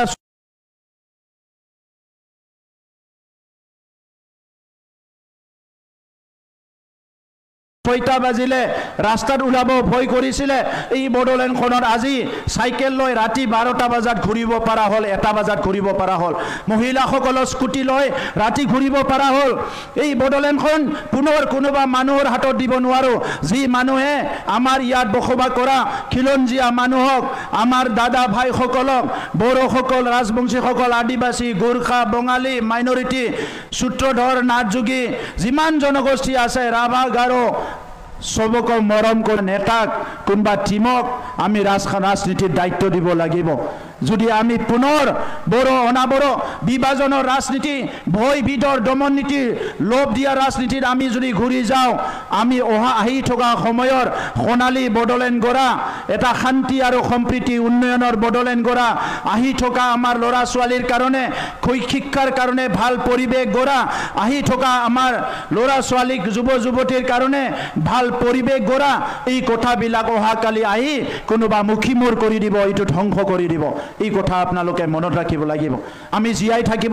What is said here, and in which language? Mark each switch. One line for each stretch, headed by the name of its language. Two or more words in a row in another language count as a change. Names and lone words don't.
Assamese: 6টা বাজিলে ৰাস্তাত ওলাব ভয় কৰিছিলে এই বড়োলেণ্ডখনত আজি সাইকেল লৈ ৰাতি 12টা বজাত ঘূৰিব পৰা হল 1টা বজাত ঘূৰিব পৰা হল মহিলাসকলৰ স্কুটি লৈ ৰাতি ঘূৰিব পৰা হল এই বড়োলেণ্ডখন পুনৰ কোনোবা মানুহৰ হাতত দিব নোৱাৰো যি মানুহে আমাৰ ইয়াত বসবাস কৰা খিলঞ্জীয়া মানুহক আমাৰ দাদা ভাইসকলক বড়োসকল ৰাজবংশীসকল আদিবাসী গোৰ্খা বঙালী মাইনৰিটি সূত্ৰধৰ নাথযোগী যিমান জনগোষ্ঠী আছে ৰাভা গাৰো সবকো মৰম কৰ নেতাক কোনবা টীমক আমি ৰাজনীতিৰ দায়িত্ব দিব লাগিব যদি আমি পুনৰ বড় অনাবড় বিভাজনৰ ৰাজনীতি ভয় বিদৰ দমন নীতি লোভ দিয়া ৰাজনীতিত আমি যদি ঘূৰি যাওঁ আমি আহি থকা সময়ৰ সোণালী বড়োলেণ্ড গড়া এটা শান্তি আৰু সম্প্ৰীতি উন্নয়নৰ বড়োলেণ্ড গড়া আহি থকা আমাৰ ল'ৰা ছোৱালীৰ কাৰণে শিক্ষাৰ কাৰণে ভাল পৰিৱেশ গড়া আহি থকা আমাৰ ল'ৰা ছোৱালীক যুৱ যুৱতীৰ কাৰণে ভাল পৰিৱেশ গড়া এই কথাবিলাক অহাকালি আহি কোনোবা মুখিমূৰ কৰি দিব এইটো ধ্বংস কৰি দিব এই কথা আপোনালোকে মনত ৰাখিব লাগিব আমি জিয়াই